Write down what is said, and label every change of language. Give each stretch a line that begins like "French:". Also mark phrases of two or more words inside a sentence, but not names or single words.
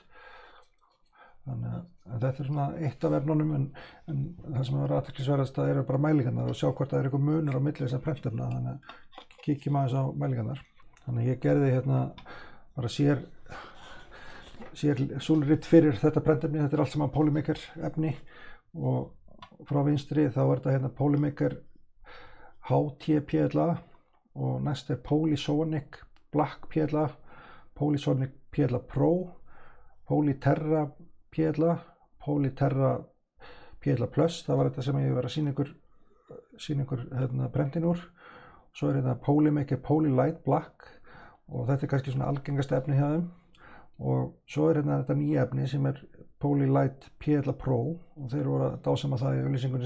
Icelandic: Þannig að þetta er svona eitt af efnunum en það sem er athyglisverðast það eru bara mælingarnar og sjá hvort það er eitthvað munur á milli þessar prentefna, þannig að kíkjum aðeins á mælingarnar. Þannig að ég gerði hérna bara sér súlrit fyrir þetta prentefni, þetta er allt saman Polymaker efni og frá vinstri þá er þetta hérna Polymaker HT PLA og næst er Polysonic Black PLA, Polysonic PLA Pro, Polyterra PLA, Polyterra PLA Plus, það var þetta sem ég var að sýna ykkur hérna prentin úr. Svo er hérna Polymaker Polylight Black og þetta er kannski svona algengast efni hjá þeim og svo er hérna þetta nýja efni sem er Polylight PLA Pro og þeir voru að dásama það í auglýsingunni